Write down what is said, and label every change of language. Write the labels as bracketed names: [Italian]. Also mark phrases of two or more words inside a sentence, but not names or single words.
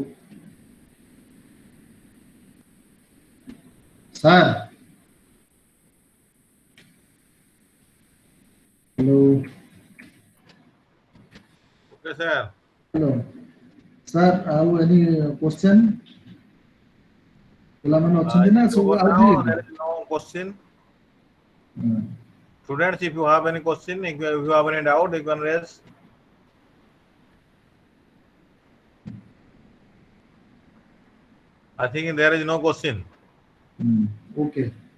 [English] Sir. Hello. Okay, sir. Hello. Sir, have any question? [Odia] ପିଲାମାନେ ଅଛନ୍ତି ନା ସବୁ [English] Now [Odia] ଆଉଥିଲେ? [English] there is no question. Students, if you have any question, if you have any doubt, you can raise. I think there is no question. Okay.